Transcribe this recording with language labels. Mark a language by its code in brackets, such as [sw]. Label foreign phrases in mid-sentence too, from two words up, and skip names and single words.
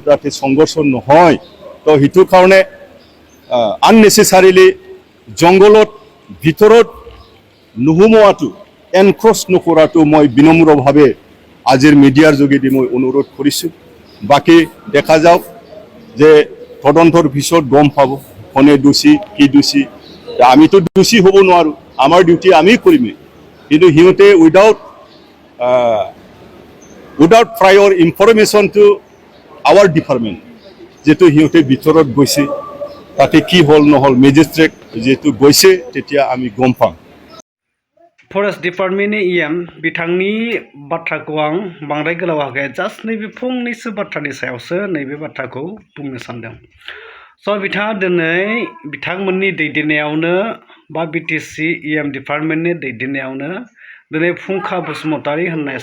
[as] যাতে সংঘৰ্ষ নহয় তো সেইটো কাৰণে আননেচেচাৰিলি জংঘলত ভিতৰত নোসোমোৱাটো এনক্ৰচ নকৰাটো মই বিনম্ৰভাৱে আজিৰ মিডিয়াৰ যোগেদি মই অনুৰোধ কৰিছোঁ বাকী দেখা যাওক যে তদন্তৰ পিছত গম পাব কোনে দোষী কি দোষী আমিতো দোষী হ'ব নোৱাৰো আমাৰ ডিউটি আমি কৰিমেই কিন্তু সিহঁতে [en] without prior information to our department [as] যেটো সিহঁতে ভিতৰত গৈছে তাতে কি হ'ল নহ'ল মেজিষ্ট্ৰেট যেটো গৈছে তেতিয়া আমি গম পাম [en] forest department [brx] इएम बिथांनि बाथ्राखौ आं बांद्राय गोलाव हागै जास्ट नैबे फंनैसो बाथ्रानि सायावसो नैबे बाथ्राखौ बुंनो सानदों स' बिथाङा दिनै बिथांमोननि दैदेननायावनो बा बिटिसि [en] EM department [brx] दैदेननायावनो दिनै फुंखा बसुमतारी होननाय